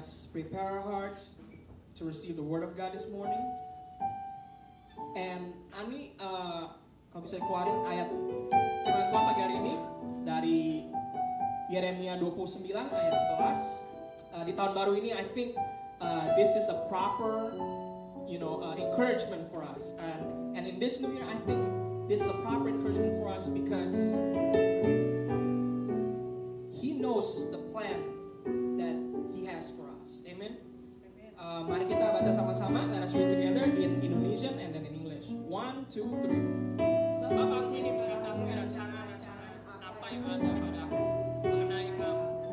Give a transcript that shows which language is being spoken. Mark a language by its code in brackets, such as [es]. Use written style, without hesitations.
[en] Prepare our hearts to receive the word of God this morning. [id] And Ani, kalau bisa keluarin ayat firman Tuhan pagi hari ini dari Yeremia 29 ayat 11. Di tahun baru ini, [en] I think this is a proper, encouragement for us. And in this new year, I think this is a proper encouragement for us because He knows the plan that He has for us. Amen. [id] Mari kita baca sama-sama. [en] Let us read together in Indonesian and then in English. 1, 2, 3. [id] Sebab aku ini mengetahui rencana-rencana apa yang ada padaku mengenai kamu.